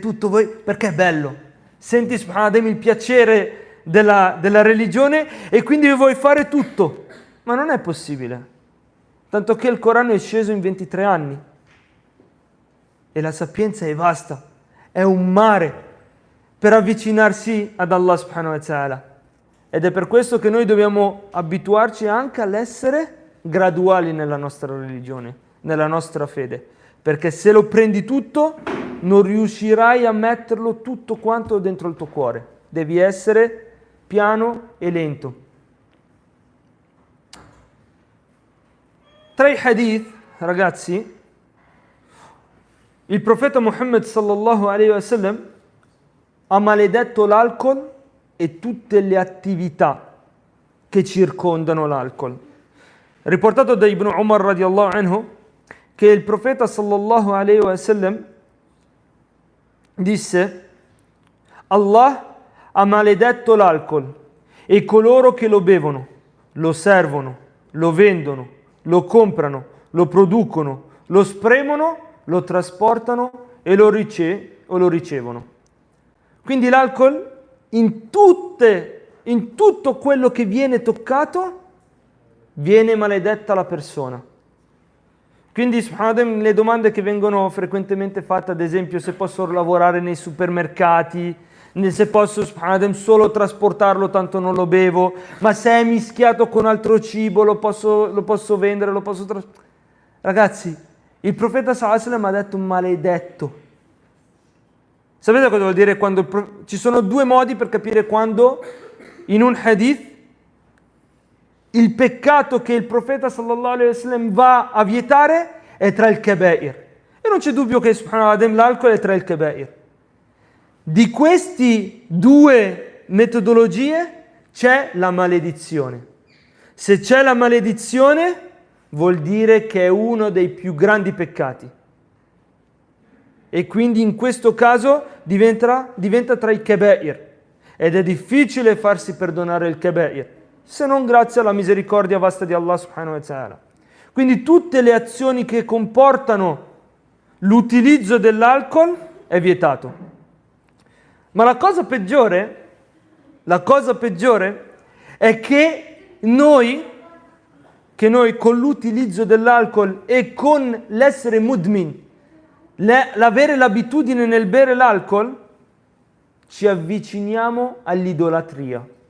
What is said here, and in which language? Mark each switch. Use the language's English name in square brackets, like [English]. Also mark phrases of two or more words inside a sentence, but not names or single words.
[Italian] tutto, perché è bello, senti subhanallah il piacere della religione e quindi vuoi fare tutto, ma non è possibile, tanto che il Corano è sceso in 23 anni e la sapienza è vasta, è un mare per avvicinarsi ad Allah [Arabic] سبحانه وتعالى, [Italian] ed è per questo che noi dobbiamo abituarci anche all'essere graduali nella nostra religione, nella nostra fede, perché se lo prendi tutto non riuscirai a metterlo tutto quanto dentro il tuo cuore, devi essere piano e lento. Tra i hadith, ragazzi, il profeta Muhammad [Arabic] صلى الله عليه وسلم [Italian] ha maledetto l'alcol e tutte le attività che circondano l'alcol. Riportato da Ibn Umar [Arabic] رضي الله عنه [Italian] che il profeta [Arabic] صلى الله عليه وسلم [Italian] disse: Allah ha maledetto l'alcol e coloro che lo bevono, lo servono, lo vendono, lo comprano, lo producono, lo spremono, lo trasportano e lo ricevono. Quindi l'alcol in tutto quello che viene toccato viene maledetta la persona. Quindi subhanallah, le domande che vengono frequentemente fatte, ad esempio se posso lavorare nei supermercati, se posso subhanallah, solo trasportarlo tanto non lo bevo, ma se è mischiato con altro cibo lo posso vendere, Ragazzi, il profeta [Arabic] صلى الله عليه وسلم [Italian] ha detto maledetto. Sapete cosa vuol dire? Ci sono 2 modi per capire quando in un hadith il peccato che il profeta [Arabic] صلى الله عليه وسلم [Italian] va a vietare è tra il kaba'ir. E non c'è dubbio che subhanallah l'alcol è tra il kaba'ir. Di questi 2 metodologie c'è la maledizione. Se c'è la maledizione vuol dire che è uno dei più grandi peccati. E quindi in questo caso diventa tra i kaba'ir. Ed è difficile farsi perdonare il kaba'ir. se non grazie alla misericordia vasta di Allah [Arabic] سبحانه وتعالى. [Italian] Quindi tutte le azioni che comportano l'utilizzo dell'alcol è vietato. Ma la cosa peggiore è che noi con l'utilizzo dell'alcol e con l'essere mudmin, l'avere l'abitudine nel bere l'alcol, ci avviciniamo all'idolatria.